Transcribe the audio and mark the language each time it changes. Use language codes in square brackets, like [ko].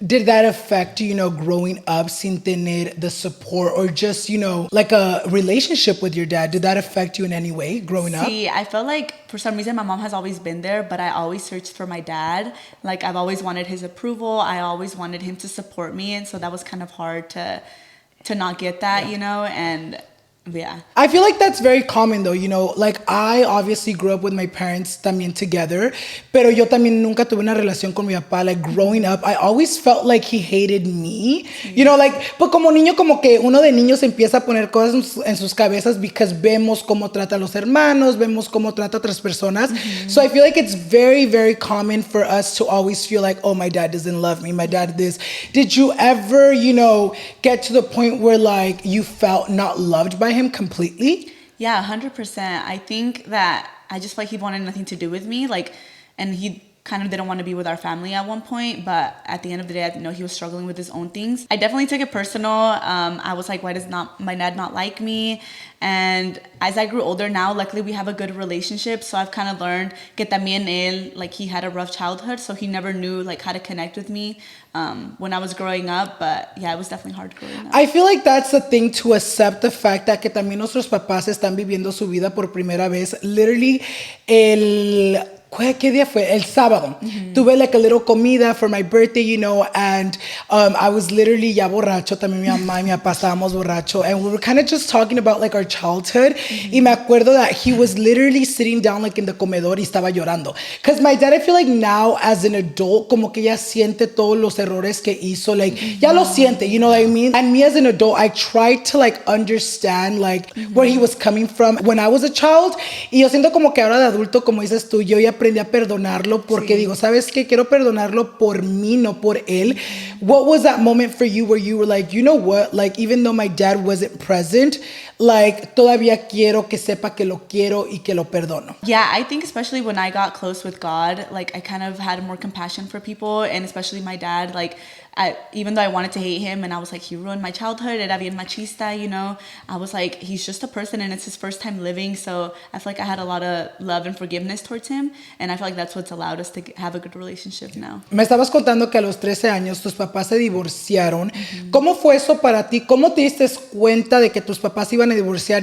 [en] Did that affect, you know, growing up [es] sin tener [en] the support or just, you know, like a relationship with your dad? Did that affect you in any way growing up? See, I felt like for some reason my mom has always been there, but I always searched for my dad. Like I've always wanted his approval. I always wanted him to support me. And so that was kind of hard to not get that, you know, and yeah. I feel like that's very common though, you know, like I obviously grew up with my parents también together, [es] pero yo también nunca tuve una relación con mi papá. [en] Like growing up, I always felt like he hated me, you know, like, [es] pues como niño como que uno de niños empieza a poner cosas en sus cabezas [en] because [es] vemos cómo trata a los hermanos, vemos cómo trata a otras personas. [en] So I feel like it's very, very common for us to always feel like, oh, my dad doesn't love me, my dad this. Did you ever, you know, get to the point where like you felt not loved by him completely? Yeah, 100%. I think that I just felt like he wanted nothing to do with me. Like, and he kind of didn't want to be with our family at one point, but at the end of the day, I know he was struggling with his own things. I definitely took it personal. I was like, why does my dad not like me? And as I grew older now, luckily we have a good relationship. So I've kind of learned [es] que también él, [en] like he had a rough childhood, so he never knew like how to connect with me when I was growing up. But yeah, it was definitely hard growing up. I feel like that's the thing, to accept the fact that [es] que también nuestros papás están viviendo su vida por primera vez. [en] Literally, [es] ¿qué día fue? El sábado. Tuve [en] like a little comida for my birthday, you know, and I was literally [es] ya borracho. También mi mamá y mi papá estábamos borracho. [en] And we were kind of just talking about like our childhood. [es] Y me acuerdo [en] that he was literally sitting down like in the [es] comedor y estaba llorando. [en] Because my dad, I feel like now as an adult, [es] como que ya siente todos los errores que hizo. [en] Like, [es] ya lo siente, [en] you know what I mean? And me as an adult, I tried to like understand like where he was coming from when I was a child. [es] Y yo siento como que ahora de adulto, como dices tú, yo ya aprendí a perdonarlo porque digo, ¿sabes qué? Quiero perdonarlo por mí, no por él. [en] What was that moment for you where you were like, you know what? Like, even though my dad wasn't present, like, [es] todavía quiero que sepa que lo quiero y que lo perdono. [en] Yeah, I think especially when I got close with God, like, I kind of had more compassion for people, and especially my dad, like, even though I wanted to hate him and I was like, he ruined my childhood, [es] era bien machista, [en] you know, I was like, he's just a person and it's his first time living. So I feel like I had a lot of love and forgiveness towards him. And I feel like that's what's allowed us to have a good relationship now. [es] Me estabas contando que a los 13 años tus papás se divorciaron. ¿Cómo fue eso para ti? ¿Cómo te diste cuenta de que tus papás iban a divorciar?